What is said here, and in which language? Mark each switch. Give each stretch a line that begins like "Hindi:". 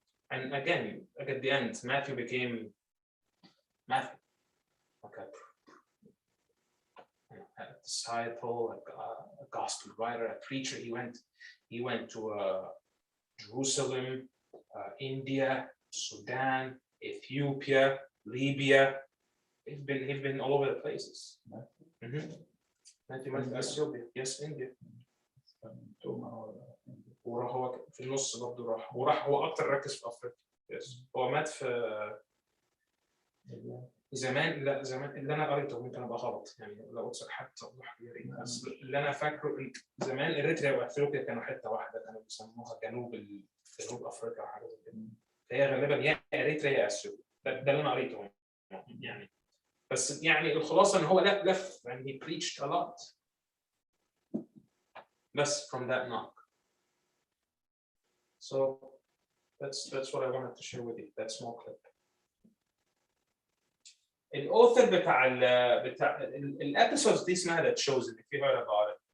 English: And again, like at the end, Matthew became Matthew, like a disciple, like a gospel writer, a preacher. He went to Jerusalem, India, Sudan, Ethiopia, Libya. He's been all over the places. Matthew went to Ethiopia. Yes, India.
Arabic: وراح هو في النص برضه وراح هو أكتر ركز في أفريقيا. Yes. هو مات في زمان. لا زمان اللي أنا قريته ممكن أبقى غلط يعني لو قلت حتى توضح لي، بس اللي أنا فاكره زمان إريتريا وأثيوبيا كانوا حتة واحدة، كانوا بيسموها جنوب أفريقيا وحاجة زي كده. فهي غالبا يا إريتريا يا أثيوبيا. ده اللي أنا قريته يعني. بس يعني الخلاصة إن هو لف
English: and he preached a lot. بس from that knock. So that's what I wanted to share with you. That small clip.
Arabic: الauthor بتاع الepisodes دي اسمها The Chosen,
English: if you heard about it.